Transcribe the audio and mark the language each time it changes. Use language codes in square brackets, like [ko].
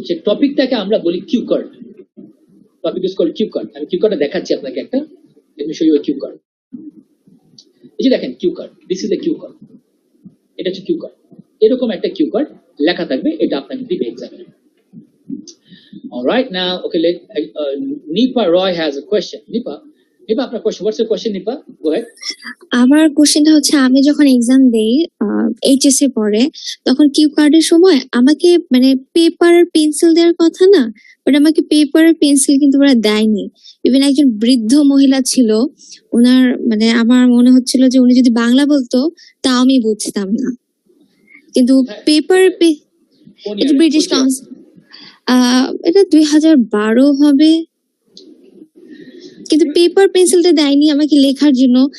[bn] সেই টপিকটাকে আমরা বলি cue card. [en] Topic is called cue card. [bn] আমি কিউ কার্ডটা দেখাচ্ছি আপনাকে একটা, [en] Let me show you cue card. [bn] এই যে দেখেন cue card, [en] this is a cue card, [bn] এটা হচ্ছে কিউ কার্ড। এরকম একটা কিউ কার্ড লেখা থাকবে, এটা আপনাকে দিবে examiner. [en] Alright, now okay, Nipa Roy has a question. Nipa, [bn] আপনার [en] question, what's your question, Nipa? Go ahead. [bn] আমার কোশ্চেনটা হচ্ছে, আমি যখন এক্সাম দেই এইচএসসি পরে, তখন কিউ কার্ডের সময় আমাকে মানে পেপার আর পেন্সিল দেওয়ার কথা না, বাট আমাকে পেপার আর পেন্সিল কিন্তু ওরা দেয়নি। ইভেন একজন বৃদ্ধ মহিলা ছিল, ওনার মানে আমার মনে হচ্ছিল যে উনি যদি বাংলা বলতো তাও আমি বুঝতাম না, কিন্তু পেপার ব্রিটিশ কাউন্সিল, এটা 2012 হবে, কিন্তু পেপার পেন্সিলটা দেয়নি আমাকে লেখার জন্য।